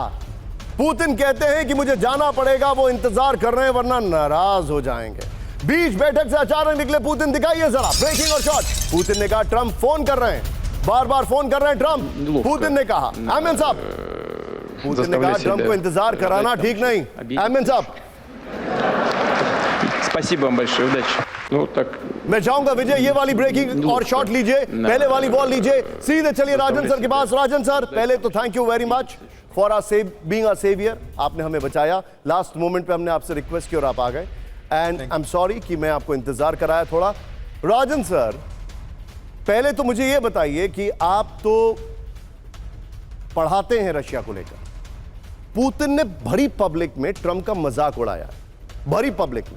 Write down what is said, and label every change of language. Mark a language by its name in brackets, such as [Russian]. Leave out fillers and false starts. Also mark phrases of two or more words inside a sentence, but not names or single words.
[Hindi] पुतिन कहते हैं कि मुझे जाना पड़ेगा, वो इंतजार कर रहे हैं वरना नाराज हो जाएंगे। बीच बैठक से अचानक निकले पुतिन, दिखाइए जरा ब्रेकिंग और शॉट। पुतिन ने कहा ट्रंप फोन कर रहे हैं, बार बार फोन कर रहे हैं ट्रंप। पुतिन ने कहा, आमिन साहब, पुतिन ने कहा ट्रंप को इंतजार कराना ठीक नहीं। आमिन साहब, [Russian] Спасибо вам большое, удачи. Ну так. [Hindi] मैं चाहूंगा विजय ये वाली ब्रेकिंग और शॉट लीजिए, पहले वाली बॉल लीजिए, सीधे चलिए राजन सर के पास। राजन सर, पहले तो [English] thank you very much for being a saviour. [Hindi] आपने हमें बचाया, [English] last moment [Hindi] पे हमने आपसे रिक्वेस्ट की और आप आ गए, [English] and I am sorry [Hindi] कि मैं आपको इंतजार कराया थोड़ा। राजन सर, पहले तो मुझे ये बताइए कि आप तो पढ़ाते हैं रशिया को लेकर, पुतिन ने भरी पब्लिक में ट्रंप का मजाक उड़ाया, भरी पब्लिक में।